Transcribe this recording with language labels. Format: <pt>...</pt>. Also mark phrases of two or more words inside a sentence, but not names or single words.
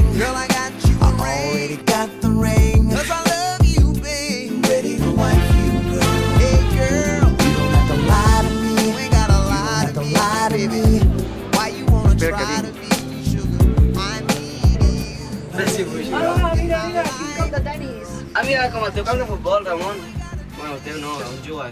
<en>Girl, I got you a ring. I already got the ring. 'Cause I love you, babe. I'm ready to wipe you, girl. Hey, girl. You don't have to lie to me. You ain't gotta lie to me, baby. Why you wanna try to be sugar? I need you.</en> <ca>Ah, mira, mira, quin cop de tenis. Ah, mira, com el teu camp de futbol, Ramon. Bueno, el teu no, on jugues?</ca>